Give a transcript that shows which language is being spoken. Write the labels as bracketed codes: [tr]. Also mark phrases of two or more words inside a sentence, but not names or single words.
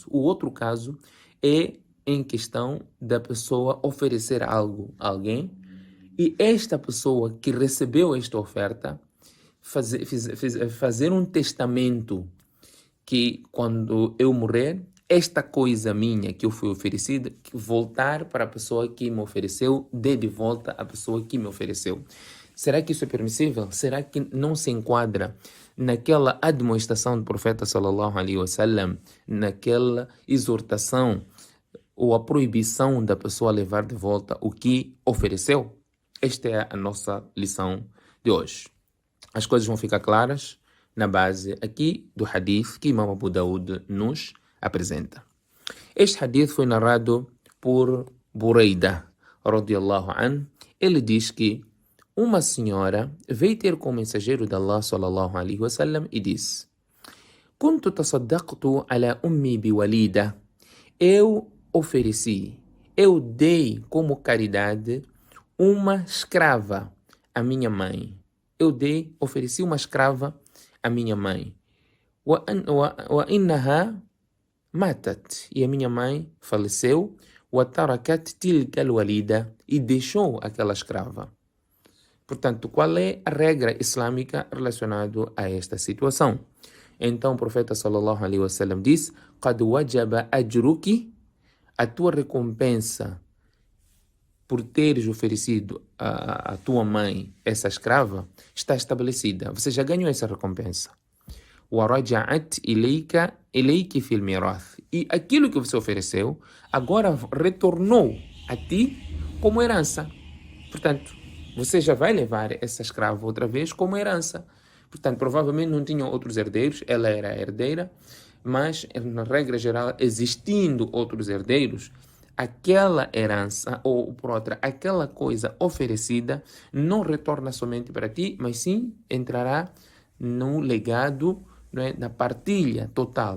[pt] O outro caso é em questão da pessoa oferecer algo a alguém e esta pessoa que recebeu esta oferta fazer um testamento que quando eu morrer, esta coisa minha que eu fui oferecida, que voltar para a pessoa que me ofereceu, dê de volta à pessoa que me ofereceu. Será que isso é permissível? Será que não se enquadra naquela admoestação do profeta [ar] صلى الله عليه وسلم, [pt] naquela exortação ou a proibição da pessoa levar de volta o que ofereceu? Esta é a nossa lição de hoje. As coisas vão ficar claras na base aqui do hadith que Imam Abu Daud nos apresenta. Este hadith foi narrado por Buraidah, [ar] رضي الله عنه. [pt] Ele diz que uma senhora veio ter com o mensageiro de Allah [ar] صلى الله عليه وسلم [pt] e disse: [ar] "كنت تصدقت على أمي بوليدة." [pt] Eu dei como caridade uma escrava à minha mãe. Ofereci uma escrava à minha mãe. [ar] وإنها ماتت. [pt] E a minha mãe faleceu. [ar] وتركت تلك الوليدة. [pt] E deixou aquela escrava. Portanto, qual é a regra islâmica relacionada a esta situação? Então o profeta [ar] صلى الله عليه وسلم [pt] diz: [ar] "قد وجب أجرك." [pt] A tua recompensa por teres oferecido a tua mãe essa escrava está estabelecida. Você já ganhou essa recompensa. [ar] وَرَجَعَتْ إِلَيْكِ فِي الْمِيرَاثِ. [pt] E aquilo que você ofereceu agora retornou a ti como herança. Portanto, você já vai levar essa escrava outra vez como herança. Portanto, provavelmente não tinham outros herdeiros, ela era a herdeira, mas, na regra geral, existindo outros herdeiros, aquela herança, ou por outra, aquela coisa oferecida, não retorna somente para ti, mas sim entrará no legado, não é, na partilha total.